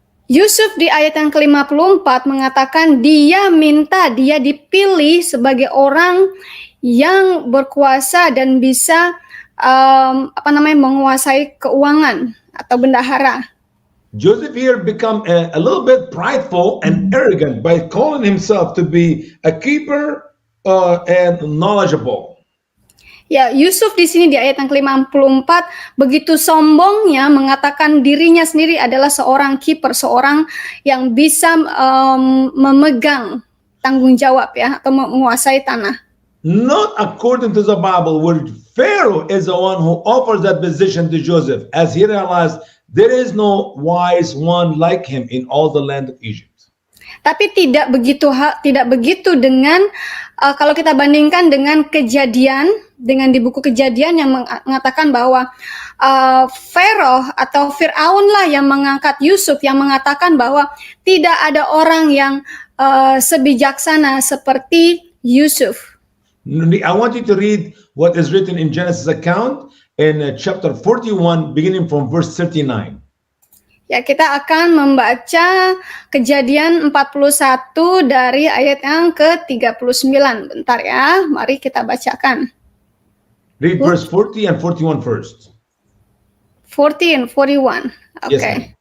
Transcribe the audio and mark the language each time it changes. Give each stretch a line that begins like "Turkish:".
Indonesian: Yusuf di ayat yang ke-54 mengatakan dia dipilih sebagai orang yang berkuasa dan bisa menguasai keuangan atau bendahara.
English: Joseph here become a little bit prideful and arrogant by calling himself to be a keeper and knowledgeable.
Indonesian: Ya, Yusuf di sini di ayat yang ke-54 begitu sombongnya mengatakan dirinya sendiri adalah seorang kiper, seorang yang bisa memegang tanggung jawab ya atau menguasai tanah.
English: Not according to the Bible, where Pharaoh is the one who offers that position to Joseph, as he realized there is no wise one like him in all the land of Egypt.
Indonesian: Tapi tidak begitu dengan kalau kita bandingkan dengan Kejadian, dengan di buku Kejadian yang mengatakan bahwa Pharaoh atau Fir'aun lah yang mengangkat Yusuf, yang mengatakan bahwa tidak ada orang yang sebijaksana seperti Yusuf.
English: I want you to read what is written in Genesis account in chapter 41, beginning from verse 39.
Indonesian: Ya, kita akan membaca Kejadian 41 dari ayat yang ke-39. Bentar ya, mari kita bacakan.
English: Read verse 40 and 41 first. 40 and 41. Yes, Okay.